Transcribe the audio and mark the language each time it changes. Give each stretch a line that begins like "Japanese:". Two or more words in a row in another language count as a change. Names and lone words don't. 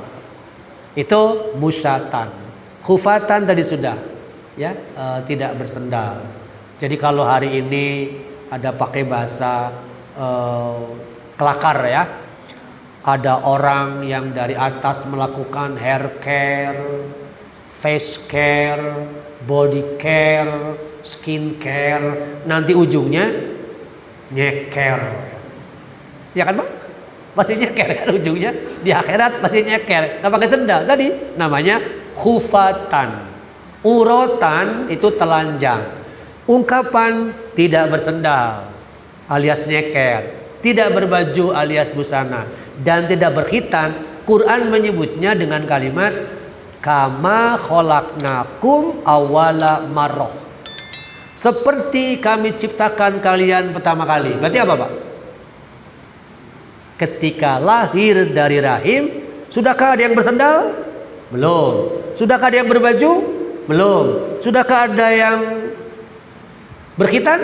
Indonesian: Itu musyatan. Khufatan tadi sudah, ya, tidak bersendal. Jadi kalau hari ini ada pakai bahasa kelakar ya, ada orang yang dari atas melakukan
English: hair care, face care, body care, skin care,
Indonesian: nanti ujungnya nyeker, ya kan Pak? Pasti nyeker kan ujungnya, di akhirat pasti nyeker, nggak pakai sendal. Tadi namanya khufatan. Urotan itu telanjang. Ungkapan tidak bersendal alias nyeker, tidak berbaju alias busana, dan tidak berkhitan. Quran menyebutnya dengan kalimat
Arabic: كما خلقناكم أول مرة.
Indonesian: Seperti kami ciptakan kalian pertama kali. Berarti apa Pak? Ketika lahir dari rahim, sudahkah ada yang bersendal? Belum. Sudahkah ada yang berbaju? Belum. Sudahkah ada yang berkhitan?